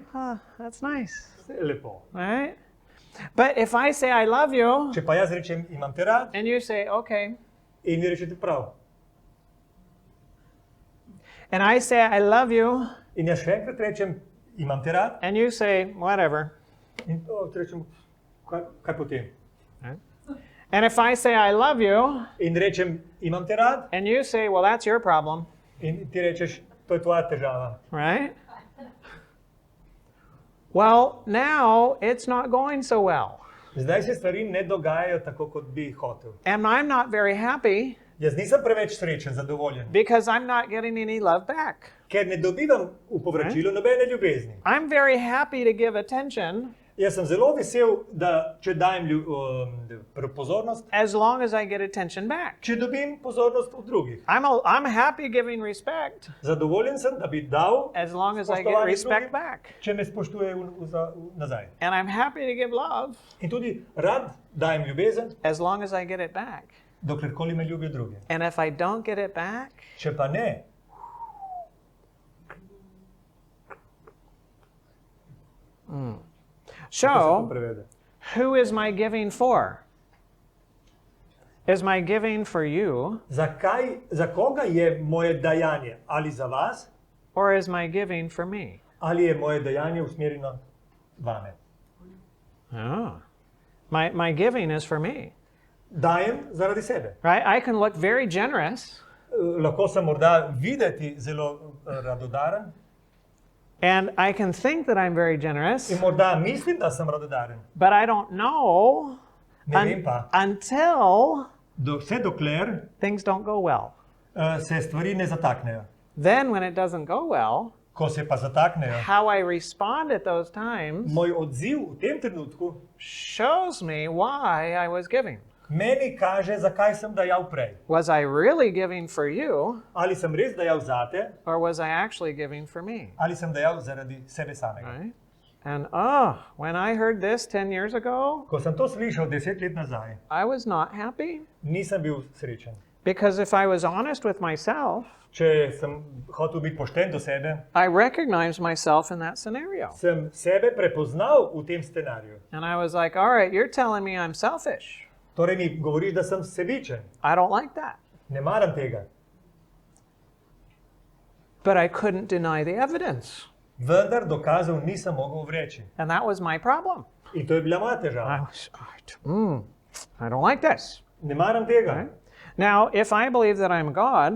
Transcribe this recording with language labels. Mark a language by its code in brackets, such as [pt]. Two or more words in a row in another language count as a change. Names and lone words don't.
[en] that's nice. [sl] vse je lepo. [en] Right? But if I say, I love you, [sl] Če pa jaz rečem, imam te rad, [en] and you say, okay, [sl] in vi rečete prav. [en] and I say, I love you, [sl] In jaz še enkrat rečem, imam te rad, [en] and you say, whatever. [sl] in ti rečem, kaj potem? [en] And if I say, I love you, [sl] In rečem, imam te rad, [en] and you say, well, that's your problem, [sl] in ti rečeš, to je tvoja težava. [en] right? Well, now it's not going so well. [sl] Zdaj se stvari ne dogajajo tako, kot bi hotel. [en] And I'm not very happy [sl] Jaz nisem preveč srečen, zadovoljen, [en] because I'm not getting any love back. [sl] ker ne dobivam v povračilu nobene ljubezni. [en] I'm very happy to give attention [sl] Jaz sem zelo vesel, da če dajem pozornost, [en] as long as I get attention back. [sl] če dobim pozornost od drugih. [en] I'm happy giving respect [sl] Zadovoljen sem, da bi dal, [en] as long as I get [sl] spoštovanje [en] respect [sl] drugih, [en] back. [sl] če me spoštuje nazaj. [en] And I'm happy to give love [sl] In tudi rad dajem ljubezen, [en] as long as I get it back. [sl] doklerkoli me ljubijo drugi. [en] And if I don't get it back, [sl] Če pa ne, kako se to so prevede? [en] who is my giving for? Is my giving for you, [sl] Za koga je moje dajanje? Ali za vas, [en] or is my giving for me? [sl] ali je moje dajanje usmerjeno vame? [en] Oh. My giving is for me. [sl] Dajem zaradi sebe. [en] Right? I can look very generous, [sl] Lahko sem morda videti zelo radodaren [en] and I can think that I'm very generous, [sl] in morda mislim, da sem radodaren. [en] but I don't know [sl] Ne vem pa, [en] until [sl] vse dokler [en] things don't go well. [sl] se stvari ne zataknejo. [en] Then, when it doesn't go well, [sl] Ko se pa zataknejo, [en] how I respond at those times [sl] moj odziv v tem trenutku [en] shows me why I was giving. [sl] meni kaže, zakaj sem dajal prej. [en] Was I really giving for you, [sl] Ali sem res dajal zate, [en] or was I actually giving for me? [sl] ali sem dajal zaradi sebe samega. [en] Right? And when I heard this 10 years ago, [sl] Ko sem to slišal 10 let nazaj, [en] I was not happy. [sl] nisem bil srečen. [en] Because if I was honest with myself, [sl] Če sem hotel biti pošten do sebe, [en] I recognized myself in that scenario. [sl] sem sebe prepoznal v tem scenariju. [en] And I was like, all right, you're telling me I'm selfish. [sl] Torej mi govoriš, da sem sebičen. [en] I don't like that. [sl] Ne maram tega. [en] But I couldn't deny the evidence. [sl] Vendar dokazov nisem mogel vreči. [en] And that was my problem. [sl] In to je bila moja I težava. [en] was, I don't like this. [sl] Ne maram tega. [en] Right? Now, if I believe that I'm God,